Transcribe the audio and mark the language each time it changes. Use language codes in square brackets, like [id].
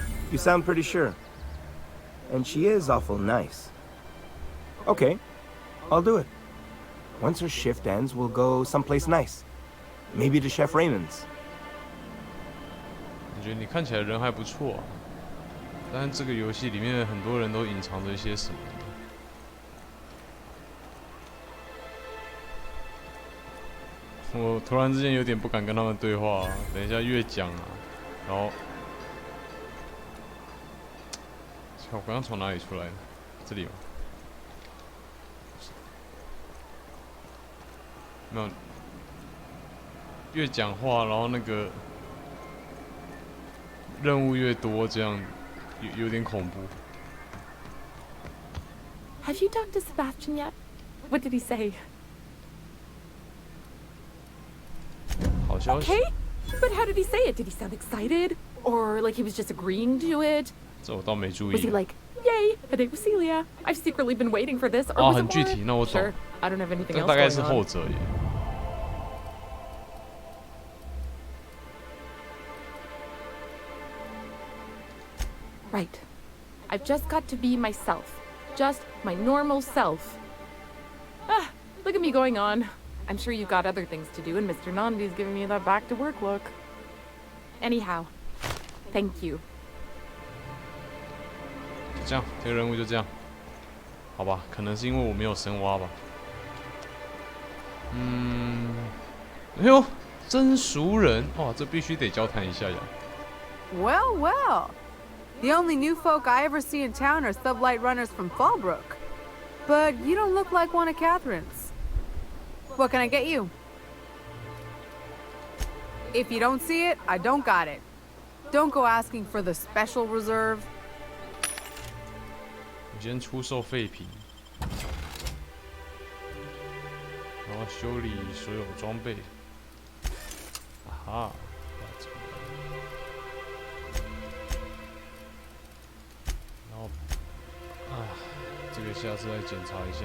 [en] You sound pretty sure. And she is awful nice. Okay, I'll do it. Once her shift ends, we'll go someplace nice. Maybe to Chef Raymond's. [zh] 我觉得你看起来人还不错，但是这个游戏里面很多人都隐藏着一些什么？我突然之间有点不敢跟他们对话，等一下越讲啊，然后。我刚刚从哪里出来的？这里吗？没有。越讲话，然后那个任务越多，这样有点恐怖。 [en] Have you talked to Sebastian yet? What did he say? [zh] 好消息。 [en] Okay, but how did he say it? Did he sound excited, or like he was just agreeing to it? [zh] 这我倒没注意。 [en] Was he like, "Yay, a date with Celia. I've secretly been waiting for this." Or 啊， was it [zh] 很具体，那我懂。 [en] Sure, I don't have anything else [zh] 大概是 [en] going on. [zh] 后者耶。 [en] Right. I've just got to be myself. Just my normal self. Ah, look at me going on. I'm sure you've got other things to do, and Mr. Nandi's giving me that back to work look. Anyhow, thank you. [zh] 就这样，这个任务就这样，好吧？可能是因为我没有深挖吧。哎呦，真熟人哇，这必须得交谈一下呀。 [en] Well, well. The only new folk I ever see in town are sublight runners from Fallbrook. But you don't look like one of Catherine's. What can I get you? If you don't see it, I don't got it. Don't go asking for the special reserve. [zh] 我今天出售废品，然后修理所有装备。啊哈，然后这个下次再检查一下。